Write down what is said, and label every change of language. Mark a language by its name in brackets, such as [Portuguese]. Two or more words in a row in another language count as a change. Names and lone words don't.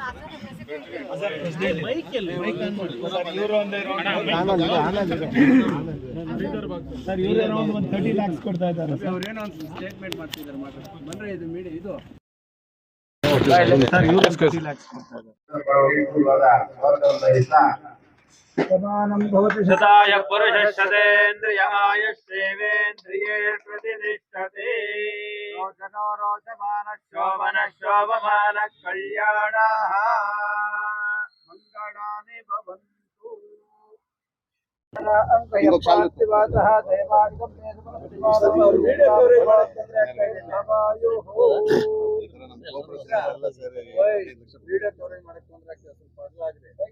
[Kannada] ಸರ್ ಇವರೇ ಒಂದು 30 lakhs ಕೊಡ್ತಾ ಇದ್ದಾರೆ. ಅವ್ರೇನೋ ಒಂದು ಸ್ಟೇಟ್ಮೆಂಟ್ ಮಾಡ್ತಿದ್ದಾರೆ ಬಂದ್ರೆ ಇದು ಮೀಡಿಯಾ ಇದು ಸರ್ ಇವರು 30 lakhs ಕೊಡ್ತಾ ಇದ್ದಾರೆ. [Sanskrit] शताय पुरुषशतेन्द्रिय आयुष्येवेन्द्रिये प्रतिष्ठते रोचनो रोचमान शोभमान कल्याणः मंगलानि भवन्तु. अंकयपातिवासः देवादिकं [English] video coverage [Kannada] ಮಾಡಕ್ಕೆ ತೊಂದರೆ ಆಗ್ತದೆ, ಸ್ವಲ್ಪ ಅದಾಗಿದೆ.